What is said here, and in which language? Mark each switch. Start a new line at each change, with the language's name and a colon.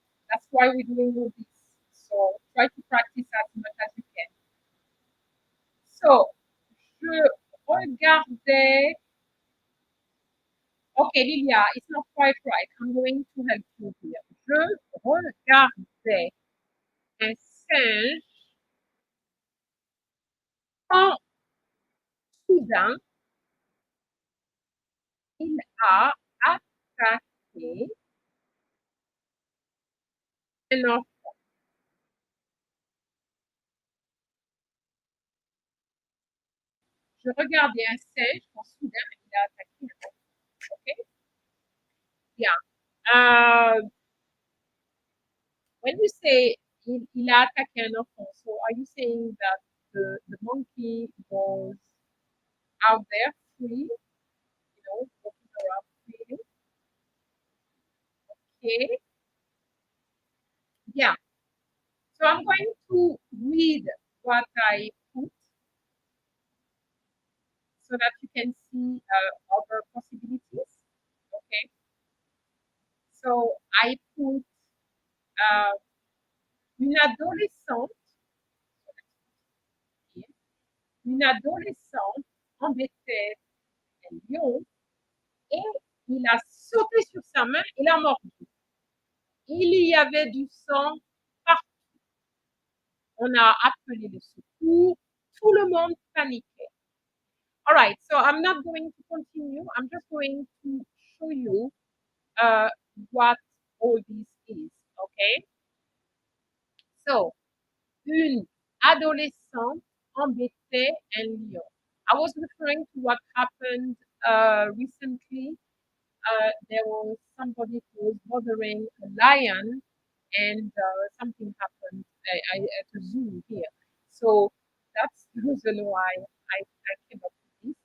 English: That's why we're doing all this. So, try to practice as much as you can.
French: So, je regardais.
English: Okay, Lilia, it's not quite right. I'm going to help you here.
French: Je regardais un singe quand soudain il a attaqué un enfant. Je regardais un singe quand soudain il a attaqué un enfant.
English: Okay? Yeah. When you say
French: il a attaqué un enfant,
English: so are you saying that the monkey was out there free, walking around freely? Okay. Yeah. So I'm going to read what I put so that you can see other possibilities. Okay. So I put
French: une adolescente, une adolescente embêtait un lion et il a sauté sur sa main et l'a mordu. Il y avait du sang partout. On a appelé le secours. Tout le monde paniquait.
English: All right, so I'm not going to continue. I'm just going to show you what all this is, okay?
French: So, une adolescente embêtait un lion.
English: I was referring to what happened recently. There was somebody who was bothering a lion and something happened at a zoo here. So that's the reason why I came up with this.